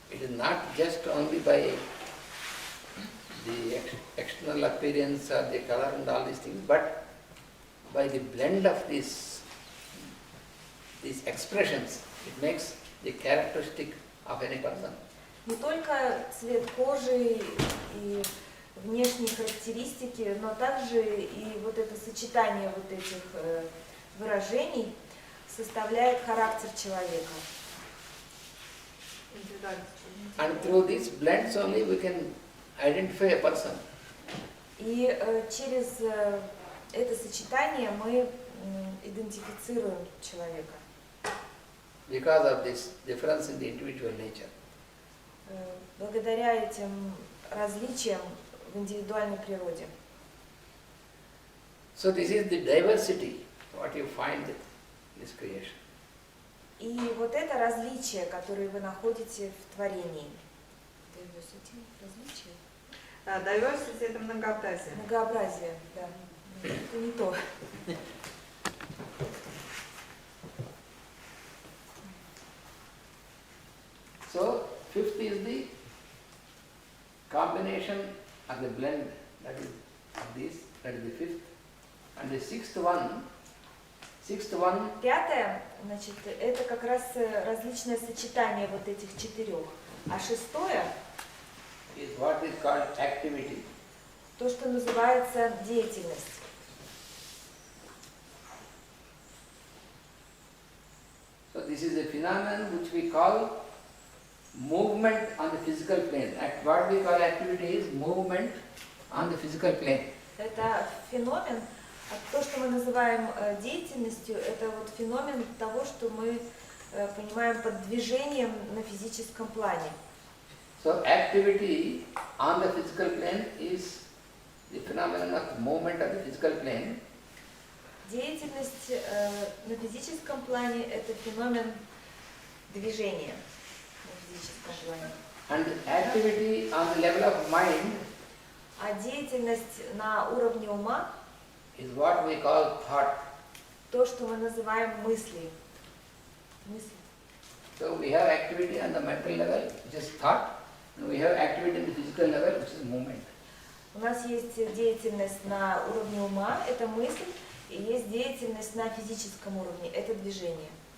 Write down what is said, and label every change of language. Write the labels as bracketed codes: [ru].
[en] not just only by the external appearance or the color and all these things, but by the blend of these expressions, it makes the characteristic of any person. [ru] Не только цвет кожи и внешние характеристики, но также и вот это сочетание вот этих выражений составляет характер человека. Индивидуальность. [en] And through these blends only we can identify a person. [ru] И через это сочетание мы идентифицируем человека. [en] Because of this difference in the individual nature. [ru] Благодаря этим различиям в индивидуальной природе. [en] So this is the diversity, what you find in this creation. [ru] И вот это различие, которое вы находите в творении. Различие? Diversity — это многообразие. Многообразие, да. Это не то. [en] So fifth is the combination of the blend, that is of this, that is the fifth. And the sixth one, [ru] Пятое, значит, это как раз различное сочетание вот этих четырех. А шестое, [en] is what is called activity. [ru] то, что называется деятельность. [en] So this is a phenomenon which we call movement on the physical plane. What we call activity is movement on the physical plane. [ru] Это феномен, то, что мы называем деятельностью, это вот феномен того, что мы понимаем под движением на физическом плане. [en] So activity on the physical plane is the phenomenon of movement on the physical plane. [ru] Деятельность на физическом плане – это феномен движения на физическом плане. [en] And activity on the level of mind [ru] А деятельность на уровне ума [en] is what we call thought. [ru] – то, что мы называем мысли. Мысли. [en] So we have activity on the mental level, which is thought, and we have activity on the physical level, which is movement. [ru] У нас есть деятельность на уровне ума – это мысль, и есть деятельность на физическом уровне – это движение.